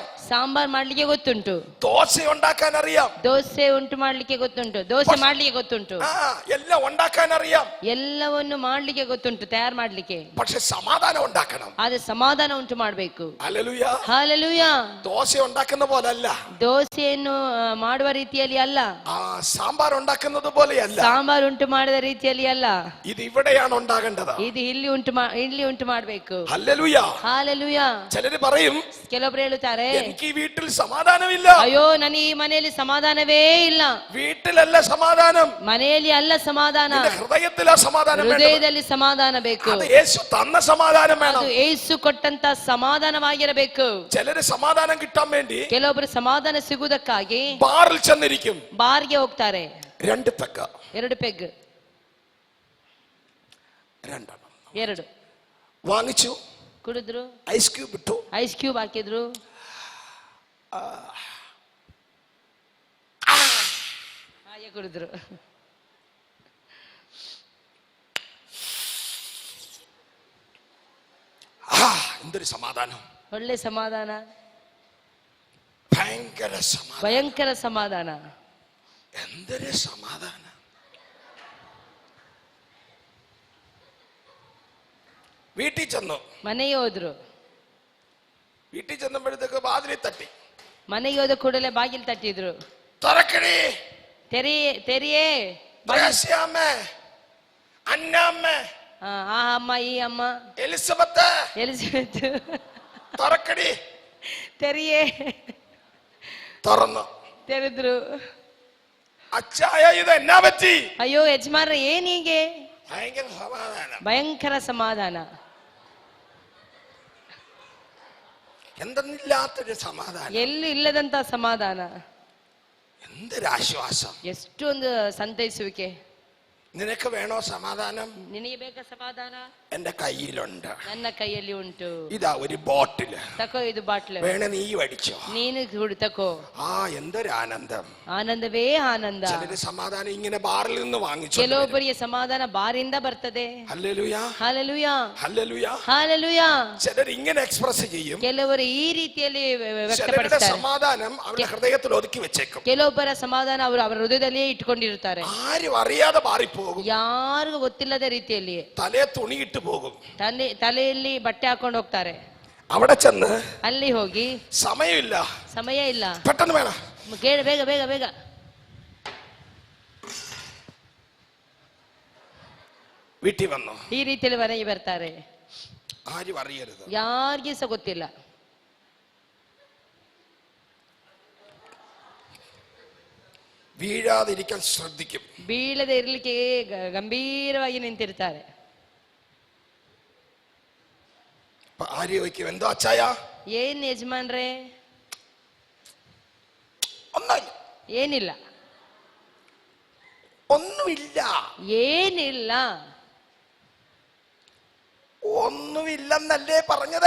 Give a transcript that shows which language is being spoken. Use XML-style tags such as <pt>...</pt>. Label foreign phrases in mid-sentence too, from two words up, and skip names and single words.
<kn>ಸಾಂಬಾರ್ ಮಾಡ್ಲಿಕ್ಕೆ ಗೊತ್ತುಂಟು.</kn> <ml>ദോശ ഉണ്ടാക്കാൻ അറിയാം.</ml> <kn>ದೋಸೆ ಉಂಟು ಮಾಡ್ಲಿಕ್ಕೆ ಗೊತ್ತುಂಟು. ದೋಸೆ ಮಾಡ್ಲಿಕ್ಕೆ ಗೊತ್ತುಂಟು.</kn> <ml>എല്ലാം ഉണ്ടാക്കാൻ അറിയാം.</ml> <kn>ಎಲ್ಲವನ್ನು ಮಾಡ್ಲಿಕ್ಕೆ ಗೊತ್ತುಂಟು, ತಯಾರು ಮಾಡ್ಲಿಕ್ಕೆ.</kn> <ml>പക്ഷെ സമാധാനം ഉണ്ടാക്കണം.</ml> <kn>ಆದ್ರೆ ಸಮಾಧಾನ ಉಂಟು ಮಾಡ್ಬೇಕು.</kn> <ml>ഹല്ലേലൂയ.</ml> <kn>ಹಾಲೆಲೂಯ.</kn> <ml>ദോശ ഉണ്ടാക്കുന്ന പോലല്ല,</ml> <kn>ದೋಸೆಯನ್ನು ಮಾಡುವ ರೀತಿಯಲ್ಲಿ ಅಲ್ಲ,</kn> <ml>സാമ്പാർ ഉണ്ടാക്കുന്നത് പോലെയല്ല,</ml> <kn>ಸಾಂಬಾರ್ ಉಂಟು ಮಾಡಿದ ರೀತಿಯಲ್ಲಿ ಅಲ್ಲ.</kn> <ml>ഇത് ഇവിടെയാണ് ഉണ്ടാകേണ്ടത്.</ml> <kn>ಇದು ಇಲ್ಲಿ ಉಂಟು ಮಾಡ್ಬೇಕು.</kn> <ml>ഹല്ലേലൂയ.</ml> <kn>ಹಾಲೆಲೂಯ.</kn> <ml>ചിലര് പറയും,</ml> <kn>ಕೆಲವೊಬ್ರು ಹೇಳುತ್ತಾರೆ,</kn> <ml>എനിക്ക് ഈ വീട്ടിൽ സമാധാനമില്ല.</ml> <kn>ಅಯ್ಯೋ ನನಗೆ ಈ ಮನೆಯಲ್ಲಿ ಸಮಾಧಾನವೇ ಇಲ್ಲ.</kn> <ml>വീട്ടിലല്ല സമാധാനം,</ml> <kn>ಮನೆಯಲ್ಲಿ ಅಲ್ಲ ಸಮಾಧಾನ,</kn> <ml>ഹൃദയത്തിലാ സമാധാനം.</ml> <kn>ಹೃದಯದಲ್ಲಿ ಸಮಾಧಾನ ಬೇಕು.</kn> <ml>അത് യേശു തന്ന സമാധാനം വേണം.</ml> <kn>ಅದು ಯೇಸು ಕೊಟ್ಟಂತ ಸಮಾಧಾನವಾಗಿರಬೇಕು.</kn> <ml>ചിലര് സമാധാനം കിട്ടാൻ വേണ്ടി</ml> <kn>ಕೆಲವೊಬ್ರು ಸಮಾಧಾನ ಸಿಗುವುದಕ್ಕಾಗಿ</kn> <ml>ബാറിൽ ചെന്നിരിക്കും.</ml> <kn>ಬಾರ್ಗೆ ಹೋಗ್ತಾರೆ.</kn> <ml>2 പെഗ്,</ml> <kn>2 ಪೆಗ್, 2</kn> <ml>വാങ്ങിച്ചു,</ml> <kn>ಕುಡಿದ್ರು,</kn> <en>ice cube</en> <ml>ഇട്ടു,</ml> <en>ice cube</en> <kn>ಹಾಕಿದ್ರು, ಹಾಗೆ ಕುಡಿದ್ರು.</kn> <ml>എന്തൊരു സമാധാനം,</ml> <kn>ಒಳ್ಳೆ ಸಮಾಧಾನ,</kn> <ml>ഭയങ്കര സമാധാനം,</ml> <kn>ಭಯಂಕರ ಸಮಾಧಾನ.</kn> <ml>എന്തൊരു സമാധാനം. വീട്ടിൽ ചെന്നു,</ml> <kn>ಮನೆಗೆ ಹೋದ್ರು.</kn> <ml>വീട്ടിൽ ചെന്നപ്പോഴത്തേക്ക് വാതിലിൽ തട്ടി.</ml> <kn>ಮನೆಗೆ ಹೋದ ಕೂಡಲೇ ಬಾಗಿಲು ತಟ್ಟಿದ್ರು.</kn> <ml>തുറക്കണേ,</ml> <kn>ತೆರಿಯೇ.</kn> <ml>ത്രേസ്യാമ്മേ, അന്നാമ്മേ,</ml> <kn>ಆ ಅಮ್ಮ, ಈ ಅಮ್ಮ,</kn> <ml>എലിസബത്ത്,</ml> <kn>ಎಲಿಸಬೆತ್,</kn> <ml>തുറക്കണേ.</ml> <kn>ತೆರಿಯೇ.</kn> <ml>തുറന്നു.</ml> <kn>ತೆರೆದ್ರು.</kn> <ml>അച്ചായ ഇത് എന്നാ പറ്റി?</ml> <kn>ಅಯ್ಯೋ ಯಜಮಾನ್ರ ಏನೀಗೆ?</kn> <ml>ഭയങ്കര സമാധാനം,</ml> <kn>ಭಯಂಕರ ಸಮಾಧಾನ,</kn> <ml>എന്തെന്നില്ലാത്തൊരു സമാധാനം,</ml> <kn>ಎಲ್ಲೂ ಇಲ್ಲದಂತ ಸಮಾಧಾನ,</kn> <ml>എന്തൊരാശ്വാസം.</ml> <kn>ಎಷ್ಟೊಂದು ಸಂತೈಸುವಿಕೆ.</kn> <ml>നിനക്ക് വേണോ സമാധാനം?</ml> <kn>ನಿನಗೆ ಬೇಕಾ ಸಮಾಧಾನ?</kn> <ml>എന്റെ കയ്യിലുണ്ട്.</ml> <kn>ನನ್ನ ಕೈಯಲ್ಲಿ ಉಂಟು.</kn> <ml>ഇതാ ഒരു ബോട്ടില്,</ml> <kn>ತಕೋ ಇದು ಬಾಟ್ಲು,</kn> <ml>വേണേ നീ അടിച്ചോ.</ml> <kn>ನೀನು ಕುಡಿ ತಕೋ.</kn> <ml>എന്തൊരാനന്ദം.</ml> <kn>ಆನಂದವೇ ಆನಂದ.</kn> <ml>ചിലര് സമാധാനം ഇങ്ങനെ ബാറിൽ നിന്ന് വാങ്ങിച്ചു.</ml> <kn>ಕೆಲವೊಬ್ಬರಿಗೆ ಸಮಾಧಾನ ಬಾರಿಂದ ಬರ್ತದೆ.</kn> <ml>ഹല്ലേലൂയ,</ml> <kn>ಹಾಲೆಲೂಯ,</kn> <ml>ഹല്ലേലൂയ.</ml> <kn>ಹಾಲೆಲೂಯ.</kn> <ml>ചിലർ ഇങ്ങനെ എക്സ്പ്രസ് ചെയ്യും.</ml> <kn>ಕೆಲವರು ಈ ರೀತಿಯಲ್ಲಿ</kn> <ml>ചിലരുടെ</ml> <kn>ವ್ಯಕ್ತಪಡಿಸ್ತಾರೆ.</kn> <ml>സമാധാനം അവരുടെ ഹൃദയത്തിൽ ഒതുക്കി വെച്ചേക്കും.</ml> <kn>ಕೆಲವೊಬ್ಬರ ಸಮಾಧಾನ ಅವರು ಅವರ ಹೃದಯದಲ್ಲಿಯೇ ಇಟ್ಕೊಂಡಿರುತ್ತಾರೆ.</kn> <ml>ആരും അറിയാതെ മാറിപ്പോകും.</ml> <kn>ಯಾರಿಗೂ ಗೊತ್ತಿಲ್ಲದ ರೀತಿಯಲ್ಲಿ</kn> <ml>തലേ തുണിയിട്ട് പോകും.</ml> <kn>ತಲೆಯಲ್ಲಿ ಬಟ್ಟೆ ಹಾಕೊಂಡು ಹೋಗ್ತಾರೆ.</kn> <ml>അവിടെ ചെന്ന്</ml> <kn>ಅಲ್ಲಿ ಹೋಗಿ</kn> <ml>സമയമില്ല,</ml> <kn>ಸಮಯ ಇಲ್ಲ,</kn> <ml>പെട്ടെന്ന് വേണം,</ml> <kn>ಬೇಗ ಬೇಗ ಬೇಗ</kn> <ml>വീട്ടിൽ വന്നു.</ml> <kn>ಈ ರೀತಿಯಲ್ಲಿ ಮನೆಗೆ ಬರ್ತಾರೆ.</kn> <ml>ആരും അറിയരുത്.</ml> <kn>ಯಾರಿಗೂ ಸಹ ಗೊತ್ತಿಲ್ಲ.</kn> <ml>വീഴാതിരിക്കാൻ ശ്രദ്ധിക്കും.</ml> <kn>ಬೀಳದೆ ಇರ್ಲಿಕ್ಕೆ ಗಂಭೀರವಾಗಿ ನಿಂತಿರ್ತಾರೆ.</kn> <ml>ആര് ചോദിക്കും, എന്തോ അച്ചായ?</ml> <kn>ಏನ್ ಯಜಮಾನ್ರೆ?</kn> <ml>ഒന്നുമില്ല,</ml> <kn>ಏನಿಲ್ಲ,</kn> <ml>ഒന്നുമില്ല,</ml> <kn>ಏನಿಲ್ಲ,</kn> <ml>ഒന്നുമില്ലെന്നല്ലേ പറഞ്ഞത്?</ml>